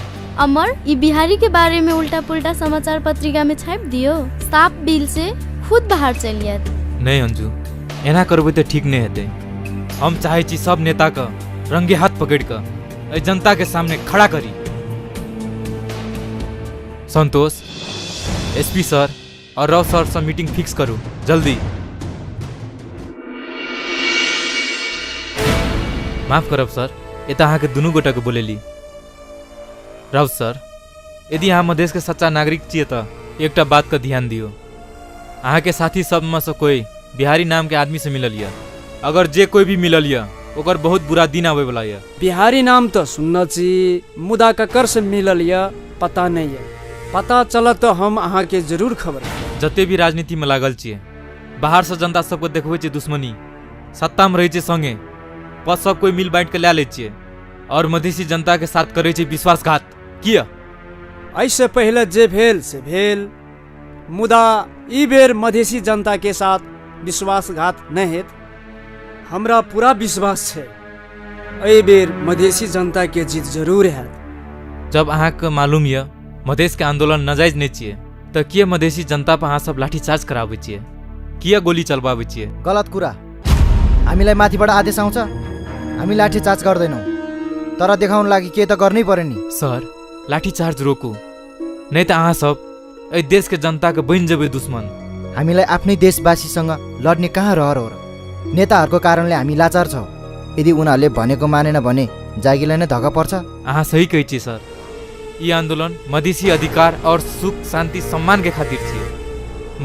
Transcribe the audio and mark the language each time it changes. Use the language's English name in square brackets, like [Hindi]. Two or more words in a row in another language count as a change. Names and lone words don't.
[Maithili] अमर, ई बिहारी के बारे में उल्टा पुल्टा समाचार पत्रिका में छाप दियो, साफ बिल से खुद बाहर चल जात। नहीं अंजू, एना करबे तो ठीक नहीं हेते। हम चाहे छी सब नेता का रंगे हाथ पकड़ कर जनता के सामने खड़ा करी। संतोष, एसपी सर और राव सर से मीटिंग फिक्स करू जल्दी। माफ करब सर, ये तो अहाँ के दुनू गोटा के बोलेली। राव सर, यदि अहाँ मधेश के सच्चा नागरिक छिए तो एकटा बात का ध्यान दियो। अहाँ के साथी सब में से कोई बिहारी नाम के आदमी से मिलल या, अगर जे कोई भी मिलल या ओकर बहुत बुरा दिन आवे वाला या। बिहारी नाम तो सुनना छी, मुदा ककर से मिलल या पता नहीं है। पता चला तो हम अहाँ के जरूर खबर। जते भी राजनीति में लागल छिए, बाहर से जनता सबको देखबे छिए दुश्मनी, सत्ता में रहे छिए संगे, पद सब कोई मिल बांट के ला ले छिए और मधेसी जनता के साथ करे छिए विश्वासघात। किया ऐसे पहले जे भेल से भेल, मुदा ई बेर मधेसी जनता के साथ विश्वासघात नहीं हेत। हमरा पूरा विश्वास छै एहि बेर मधेसी जनता के जीत जरूर हैत। जब अहाँ के मालूम या मधेश के आंदोलन नाजायज नहीं छिए तो किया मधेसी जनता पर अहाँ सब लाठीचार्ज करावे छिए, किया गोली चलवावे छिए? [Nepali] गलत कुरा। हामीलाई माथिबाट आदेश आउँछ, हामी लाठीचार्ज गर्दैनौँ, तर देखाउन लागि के त गर्नै पर्यो नि। [Maithili] सर, लाठीचार्ज रोकू, नहीं तो अहाँ सब ए देश के जनता के बन जबे दुश्मन। [Nepali] हामीलाई आफ्नै देशवासीसँग लड्ने कहाँ रहर हो र? नेताहरूको कारणले हामी लाचार छौँ। यदि उनीहरूले भनेको मानेन भने जागिलाई नै धक्का पर्छ। [Maithili] अहाँ सही कहै छी सर, ये आंदोलन मधेसी अधिकार और सुख शांति सम्मान के खातिर छिए।